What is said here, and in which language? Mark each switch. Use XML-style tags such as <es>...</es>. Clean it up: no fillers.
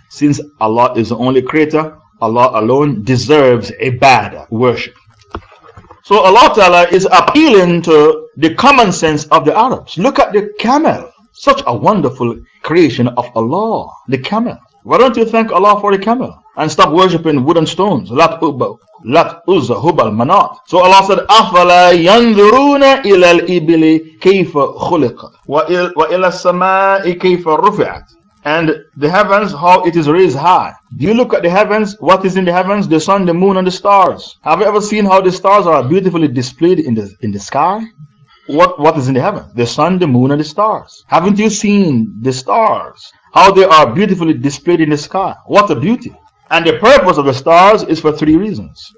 <en>Since Allah is the only creator, Allah alone deserves Ibadah, worship. So Allah Ta'ala is appealing to the common sense of the Arabs. Look at the camel. Such a wonderful creation of Allah, the camel. Why don't you thank Allah for the camel and stop worshipping wooden stones? Lat Uzza, Hubal, Manat. So Allah said,</en> <ar>أَفَلَا يَنْظُرُونَ إِلَى الْإِبِلِ كَيْفَ خُلِقَتْ وَإِلَى السَّمَاءِ كَيْفَ رُفِعَتْ.</ar> <en>And the heavens, how it is raised high. Do you look at the heavens? What is in the heavens? The sun, the moon, and the stars. Have you ever seen how the stars are beautifully displayed in the sky? What is in the heaven? The sun, the moon, and the stars. Haven't you seen the stars? How they are beautifully displayed in the sky. What a beauty. And the purpose of the stars is for three reasons.</en>